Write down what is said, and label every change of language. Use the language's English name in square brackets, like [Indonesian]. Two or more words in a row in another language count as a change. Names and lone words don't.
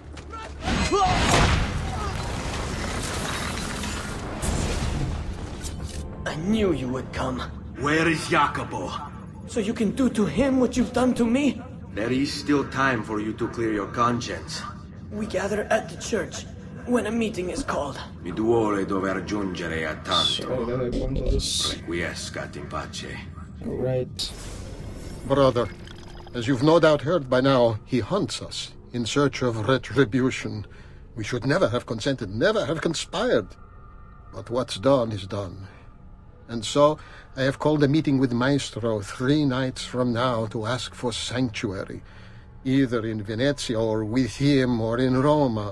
[English] I knew you would come. Where is Jacopo? So you can do to him what you've done to me? There is still time for you to clear your conscience. We gather at the church when a meeting is called. [Italian] Mi duole dover giungere a tanto. [English] Right. [Latin] Requiescat in pace. [English] Brother, as you've no doubt heard by now, he hunts us in search of retribution. We should never have consented, never have conspired. But what's done is done. And so, I have called a meeting with Maestro 3 nights from now to ask for sanctuary, either in Venezia or with him or in Roma.